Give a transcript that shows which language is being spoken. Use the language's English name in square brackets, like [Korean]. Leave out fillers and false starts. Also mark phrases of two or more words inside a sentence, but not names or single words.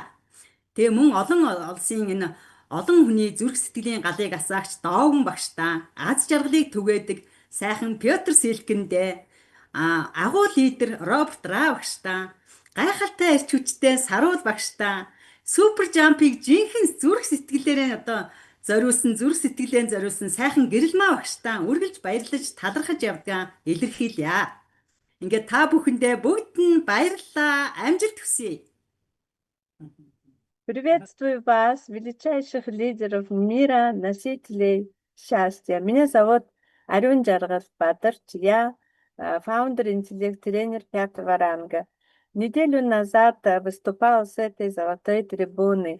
[Mongolian] Тэгээ мөн олон улсын энэ олон хүний зүрх сэтгэлийн галыг асаагч Доогон багштаа аз жаргалыг түгээдэг сайхан Петр Силкэндээ агуул лидер Роберт Ра багштаа гайхалтай эрч хүчтэй Саруул багштаа супер жампыг жинхэнэ зүрх сэтгэлээрээ одоо зүрх сэтгэлээр зориулсан сайхан гэрэлмаа багштаа үргэлж баярлаж талархаж явдгаа илэрхийлье. Ингээд та бүхэндээ бүгд нь баярлалаа, амжилт хүсье. [Russian] Приветствую вас, величайших лидеров мира, носителей счастья. Меня зовут Ариун Жаргал Бадарч. Я фаундер интеллект-тренер 5-го ранга. Неделю назад выступал с этой золотой трибуны.